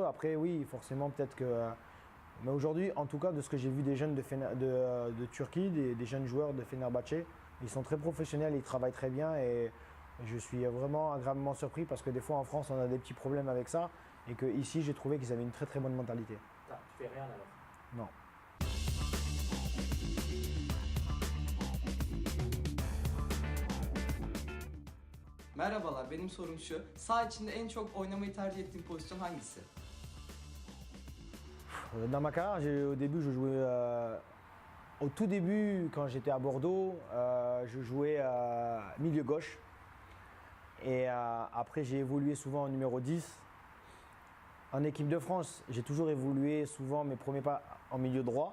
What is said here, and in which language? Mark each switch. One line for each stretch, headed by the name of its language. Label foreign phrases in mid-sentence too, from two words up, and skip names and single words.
French: Après, oui, forcément, peut-être que... mais aujourd'hui, en tout cas, de ce que j'ai vu des jeunes de Turquie, des jeunes joueurs de Fenerbahçe, ils sont très professionnels, ils travaillent très bien et je suis vraiment agréablement surpris parce que des fois en France, on a des petits problèmes avec ça et qu'ici, j'ai trouvé qu'ils avaient une très très bonne mentalité. Tu fais rien alors? Non.
Turkish: Merhabalar, benim sorum şu. Saha içinde en çok oynamayı tercih ettiğin pozisyon hangisi?
French: Dans ma carrière, au début, je jouais. Au tout début, quand j'étais à Bordeaux, je jouais milieu gauche. Et après, j'ai évolué souvent en numéro 10. En équipe de France, j'ai toujours évolué souvent mes premiers pas en milieu droit.